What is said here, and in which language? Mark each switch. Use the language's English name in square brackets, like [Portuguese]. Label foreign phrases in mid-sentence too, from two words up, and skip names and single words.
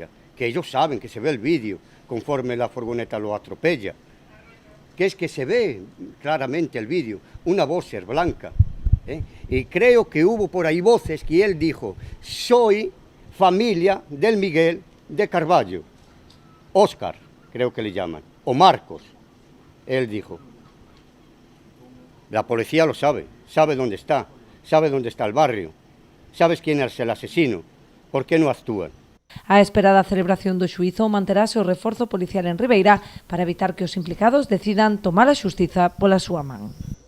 [Spanish] Que ellos saben que se ve el vídeo conforme la furgoneta lo atropella, que es que se ve claramente el vídeo, una boxer blanca, y creo que hubo por ahí voces que él dijo: soy familia del Miguel de Carballo, Óscar, creo que le llaman, o Marcos, él dijo. La policía lo sabe dónde está el barrio, sabes quién es el asesino, ¿por qué no actúan? [Galician] A esperada celebración do xuízo manterase o reforzo policial en Ribeira para evitar que os implicados decidan tomar a xustiza pola súa man.